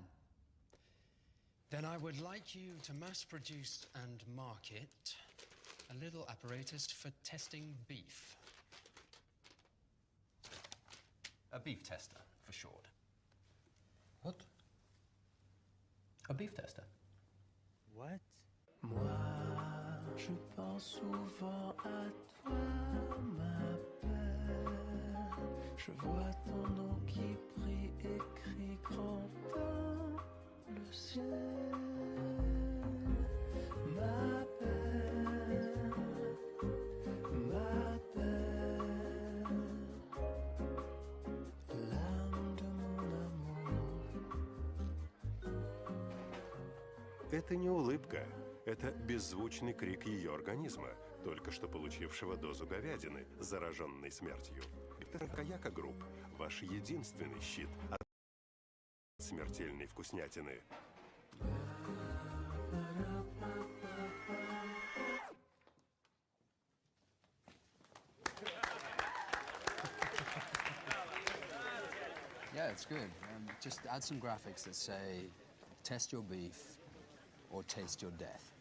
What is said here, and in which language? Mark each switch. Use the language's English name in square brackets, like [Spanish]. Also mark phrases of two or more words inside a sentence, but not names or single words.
[English] Then I would like you to mass produce and market a little apparatus for testing beef. A beef tester, for short. What? A beef tester. What? [French] Moi, je pense souvent à toi, ma belle. Je vois ton nom qui brille écrit grand dans le ciel. Ma belle, ma belle, l'âme de mon amour. [Russian] Это не улыбка. Это беззвучный крик ее организма, только что получившего дозу говядины, зараженной смертью. Каяка Групп – ваш единственный щит от смертельной вкуснятины. [English] Yeah, it's good. Just add some graphics that say, test your beef or taste your death.